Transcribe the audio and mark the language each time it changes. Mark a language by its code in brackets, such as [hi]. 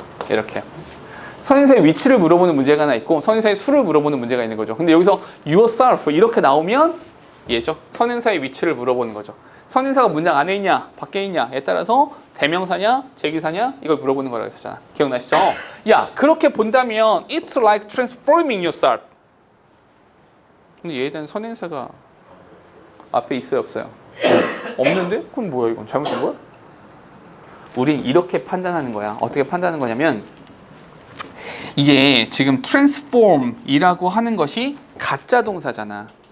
[ko] 이렇게. 선행사의 위치를 물어보는 문제가 하나 있고 선행사의 수를 물어보는 문제가 있는 거죠. 근데 여기서 yourself 이렇게 나오면 얘죠. 선행사의 위치를 물어보는 거죠. 선행사가 문장 안에 있냐 밖에 있냐에 따라서 대명사냐 제기사냐 이걸 물어보는 거라고 했었잖아. 기억나시죠? 야 그렇게 본다면 [en] it's like transforming yourself. [ko] 근데 얘에 대한 선행사가 앞에 있어요 없어요? 없는데? 그럼 뭐야 이건 잘못된 거야? 우린 이렇게 판단하는 거야. 어떻게 판단하는 거냐면 이게 지금 transform이라고 하는 것이 가짜 동사잖아.